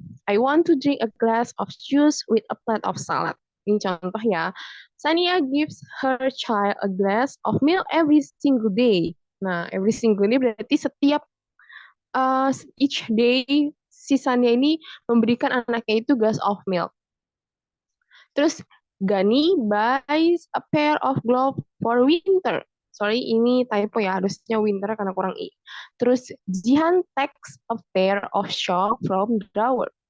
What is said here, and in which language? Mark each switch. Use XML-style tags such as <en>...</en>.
<en>I want to drink a glass of juice with a plate of salad.</en> <id>Ini contoh ya.</id> <en>Sania gives her child a glass of milk every single day.</en> <id>Nah,</id> <en>every single day</en> <id>berarti setiap</id> <en>each day</en> <id>si Sanya ini memberikan anaknya itu</id> <en>glass of milk.</en> <id>Terus</id> <en>Gani buys a pair of gloves for winter. Sorry,</en> <id>ini typo ya, harusnya winter karena kurang i. Terus</id> <en>Jihan takes a pair of shorts from the drawer.</en>